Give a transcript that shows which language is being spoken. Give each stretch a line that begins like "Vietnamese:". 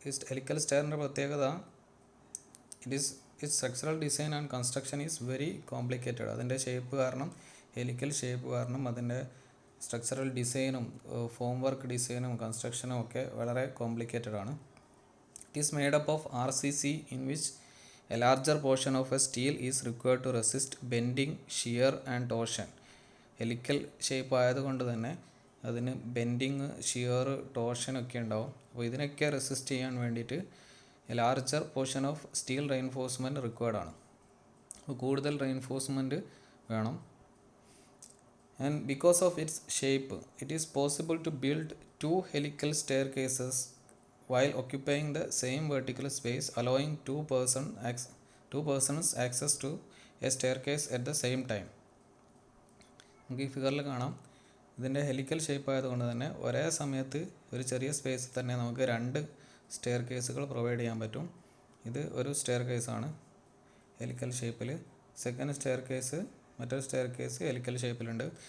Malayalam: Helical സ്റ്റെയറിൻ്റെ പ്രത്യേകത
English: It's structural design and construction is very complicated.
Malayalam: അതിൻ്റെ shape കാരണം, helical shape കാരണം അതിൻ്റെ സ്ട്രക്ചറൽ ഡിസൈനും ഫോം വർക്ക് ഡിസൈനും കൺസ്ട്രക്ഷനും ഒക്കെ വളരെ കോംപ്ലിക്കേറ്റഡ് ആണ്.
English: It is made up of RCC in which a larger portion of a steel is required to resist bending, shear and torsion.
Malayalam: Helical shape ആയതുകൊണ്ട് തന്നെ അതിന് ബെൻഡിങ്, ഷിയർ, ടോർഷൻ ഒക്കെ ഉണ്ടാവും. അപ്പോൾ ഇതിനൊക്കെ റെസിസ്റ്റ് ചെയ്യാൻ വേണ്ടിയിട്ട് larger portion of steel reinforcement required ആണ്. അപ്പോൾ കൂടുതൽ റെയിൻഫോഴ്സ്മെൻറ്റ് വേണം.
English: And because of its shape it is possible to build 2 helical staircases while occupying the same vertical space, allowing two persons access to a staircase at the same time.
Malayalam: നമുക്ക് ഈ ഫിഗറിൽ കാണാം. ഇതിൻ്റെ helical shape ആയതുകൊണ്ട് തന്നെ ഒരേ സമയത്ത് ഒരു ചെറിയ സ്പേസിൽ തന്നെ നമുക്ക് 2 സ്റ്റെയർ കേസുകൾ പ്രൊവൈഡ് ചെയ്യാൻ പറ്റും. ഇത് ഒരു സ്റ്റെയർ കേസാണ് ഹെലിക്കൽ ഷേപ്പിൽ. സെക്കൻഡ് സ്റ്റെയർ കേസ്, മറ്റൊരു സ്റ്റെയർ കേസ് ഹെലിക്കൽ ഷേപ്പിലുണ്ട്.